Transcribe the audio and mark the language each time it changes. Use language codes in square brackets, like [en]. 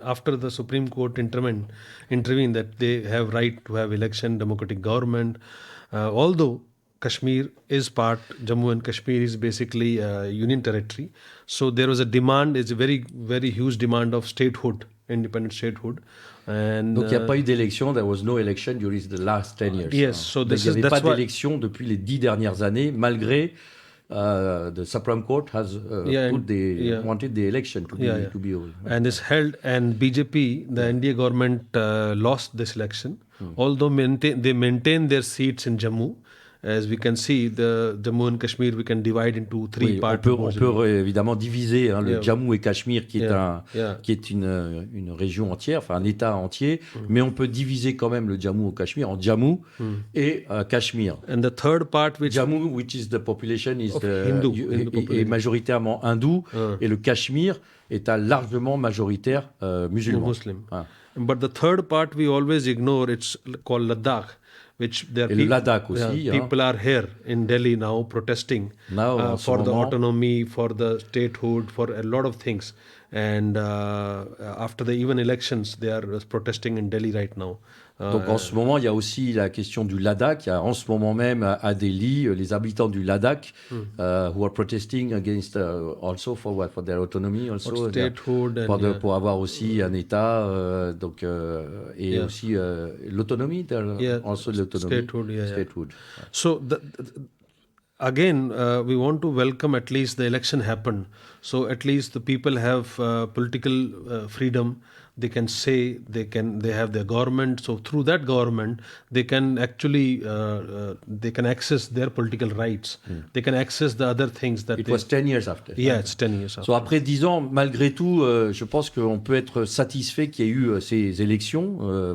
[en] After the Supreme Court intervened that they have right to have election, democratic government. Although Kashmir is part, Jammu and Kashmir is basically union territory. So there was a demand, it's a very, very huge demand of statehood, independent statehood. And, [fr] donc il n'y a pas eu d'élection, [en] there was no election during the last 10 years. Yes, so [fr] il n'y avait pas d'élection depuis les 10 dernières années, malgré [en] the Supreme Court has wanted the election to be over. And it's held, and BJP, the NDA government lost this election, although they maintain their seats in Jammu. As we can see, the Jammu and Kashmir, we can divide into three parts. [fr] On peut évidemment diviser, hein, le Jammu et Cachemire, qui est une région entière, enfin un État entier, mais on peut diviser quand même le Jammu au Cachemire en Jammu et Cachemire. [en] And the third part, [fr] Jammu, [en] which is the population is [fr] est majoritairement hindou, et le Cachemire est largement majoritaire musulman. [en] Muslim. But the third part we always ignore. It's called Ladakh. [fr] Le Ladakh aussi. [en] People are here in Delhi now protesting for the autonomy, for the statehood, for a lot of things. And after the even elections, they are protesting in Delhi right now. [fr] Donc en ce moment, il y a aussi la question du Ladakh. Il y a en ce moment même à Delhi les habitants du Ladakh [en] who are protesting against also for their autonomy, also for statehood, [fr] pour avoir aussi un État, et aussi l'autonomie, also l'autonomie, statehood. [en] So again, we want to welcome at least the election happened. So at least the people have political freedom. They can say, they have their government. So through that government, they can actually they can access their political rights. They can access the other things that. It was 10 years after. Yeah, it's 10 years after. [fr] So après 10 ans, malgré tout, je pense qu'on peut être satisfait qu'il y ait eu ces élections.